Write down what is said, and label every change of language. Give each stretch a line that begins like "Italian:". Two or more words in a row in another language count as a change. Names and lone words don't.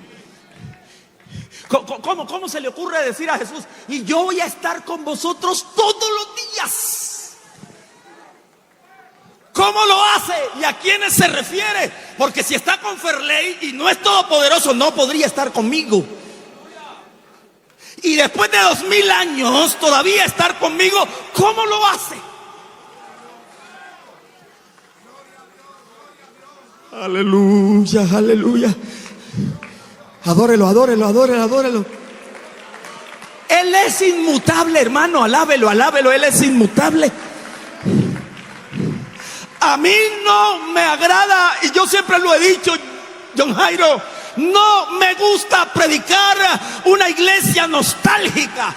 Spanish: ¿Cómo se le ocurre decir a Jesús: y yo voy a estar con vosotros todos los días? ¿Cómo lo hace? ¿Y a quiénes se refiere? Porque si está con Ferley y no es todopoderoso, no podría estar conmigo. Y después de 2000 años todavía estar conmigo, ¿cómo lo hace? Aleluya, aleluya. Adórelo, adórelo, adórelo, adórelo. Él es inmutable, hermano. Alábelo, alábelo. Él es inmutable. A mí no me agrada, y yo siempre lo he dicho, John Jairo, no me gusta predicar una iglesia nostálgica.